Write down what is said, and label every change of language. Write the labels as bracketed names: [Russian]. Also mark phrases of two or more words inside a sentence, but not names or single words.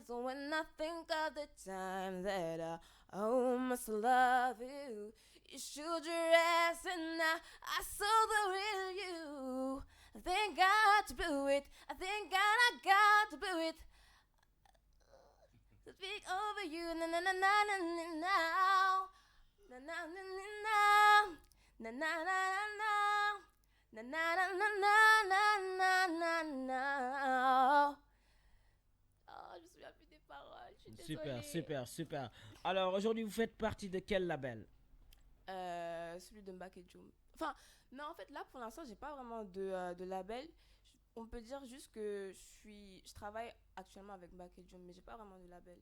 [English] So when I think of the time that I almost love you, you showed your ass and I saw the real you. I think God to do it. I think God I got to do it. To speak over you, na na na na na na now, na na na na na na na na na na na na na na. [French] Oh, je me souviens plus des paroles. Je suis désolée. Super. Alors aujourd'hui, vous faites partie de quel label? Celui de Mbak et Joum. Enfin, non, en fait, là, pour l'instant, j'ai pas vraiment de label. On peut dire juste que je travaille actuellement avec Mbak et Joum, mais j'ai pas vraiment de label.